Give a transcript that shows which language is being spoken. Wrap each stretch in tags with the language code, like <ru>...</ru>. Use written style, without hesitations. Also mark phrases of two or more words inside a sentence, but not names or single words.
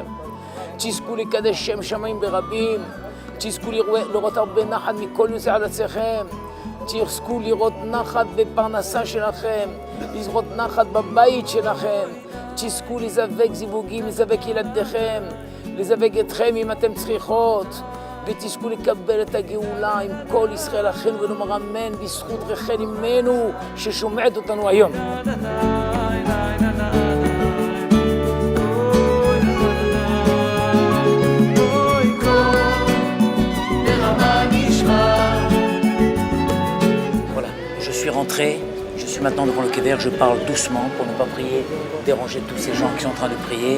<he>תזכו לקדש שם שמיים ברבים, תזכו לראות הרבה נחת מכל יוצא על עצמכם, תזכו לראות נחת בפרנסה שלכם, לזכות נחת בבית שלכם, תזכו לזווק זיווגים, לזווק ילדיכם, לזווק אתכם אם אתם צריכות, ותזכו לקבל את הגאולה עם כל ישראל אחינו ונאמר אמן בזכות רחל אמנו ששומעת אותנו היום.</he> <fr>Rentré, je suis maintenant devant le Kever, je parle doucement pour ne pas prier, déranger tous ces gens qui sont en train de prier.</fr>